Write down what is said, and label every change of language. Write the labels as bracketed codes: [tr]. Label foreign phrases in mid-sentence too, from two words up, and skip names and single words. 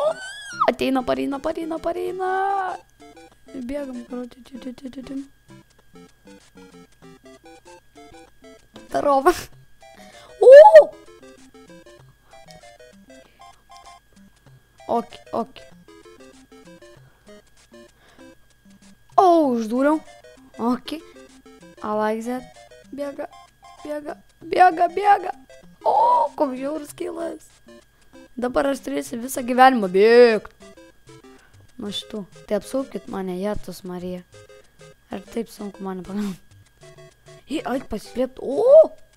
[lt] Ateina, pareina. Bėgam, karoti. Darova. O! Ok. O, uždūriau. [en] Ok. I like that. [lt] Bėga. O, koks žiaurus kilas. Dabar aš turėsiu visą gyvenimą bėgti. Nuo šitų. Tai apsaukit mane, Jėzus Marija. Ar taip sunku mane pagalvoti? Eik pasislėpti. O!